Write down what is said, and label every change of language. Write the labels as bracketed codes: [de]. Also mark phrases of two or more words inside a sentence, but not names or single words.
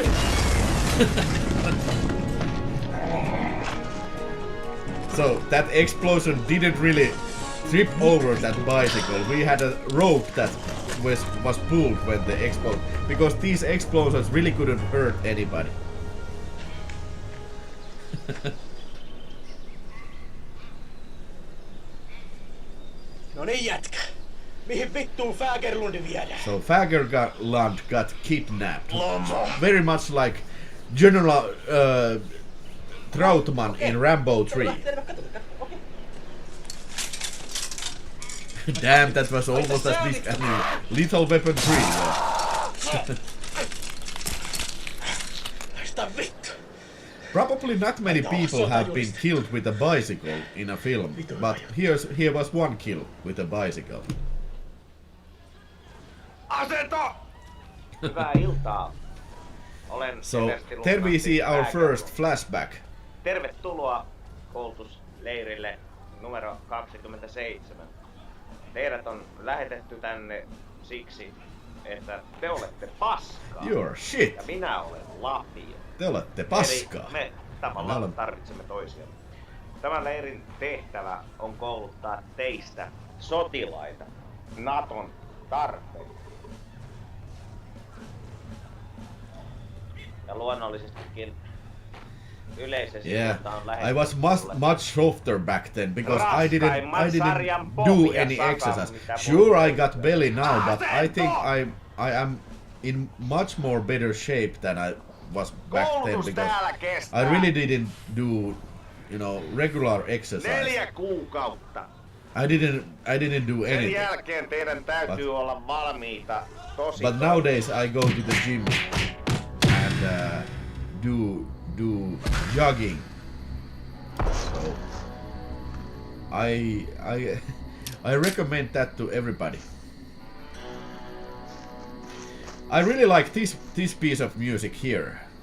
[en] So that explosion didn't really trip over that bicycle. We had a rope that was pulled when the explode, because these explosions really couldn't hurt anybody. [fi] No niin jätkä. Mihin vittuun Fagerlundi viedään? [en] So Fagerlund got kidnapped. Very much like General Trautmann in Rambo 3. Damn, that was almost as big as Lethal Weapon 3. [fi] Sitä vittu. [en] Probably not many people have been killed with a bicycle in a film, but here was one kill with a bicycle. [fi] Asento! Hyvää iltaa. Olen [en] So, there we see our first flashback. [fi] Tervetuloa koulutusleirille numero 27. Teidät on lähetetty tänne siksi, että te olette paskaa. [en] You're shit. [fi] Ja minä olen lapio. Te olette paskaa. Eli me tavallaan tarvitsemme toisiamme. Tämän leirin tehtävä on kouluttaa teistä sotilaita Naton tarpeisiin. Ja luonnollisestikin yleisesti on lähdetty. [en] I was much softer back then because I didn't do any exercise. Sure, I got belly now, but I think I am in much more better shape than I was back then because I really didn't do, regular exercise. [fi] 4 kuukautta. [en] I didn't do anything. [fi] Sen jälkeen teidän täytyy olla valmiita tosi. [en] But nowadays I go to the gym and do jogging. So I recommend that to everybody. I really like this piece of music here.